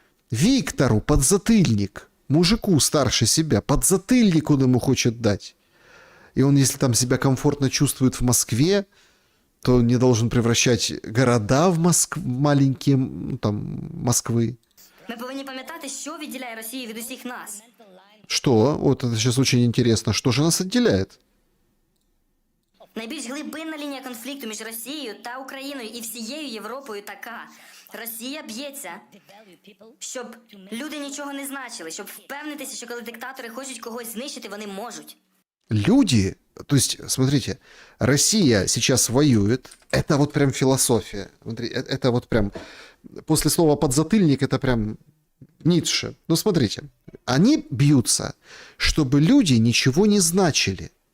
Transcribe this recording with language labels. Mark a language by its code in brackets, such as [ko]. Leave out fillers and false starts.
[ru] Виктору подзатыльник, мужику старше себя, подзатыльник он ему хочет дать. И он, если там себя комфортно чувствует в Москве, то он не должен превращать города в маленькі, ну, там, Москвы. [uk] Ми повинні пам'ятати, що відділяє Росію від усіх нас. [ru] Что? Вот это сейчас очень интересно. Что же нас отделяет? [uk] Найбільш глибинна лінія конфлікту між Росією та Україною і всією Європою така. Росія б'ється, щоб люди нічого не значили, щоб впевнитися, що коли диктатори хочуть когось знищити, вони можуть. [ru] Люди, то есть, смотрите, Россия сейчас воюет, это вот прям философия. Смотри, это вот прям, после слова подзатыльник, это прям Ницше. Ну, смотрите, они бьются, чтобы люди ничего не значили.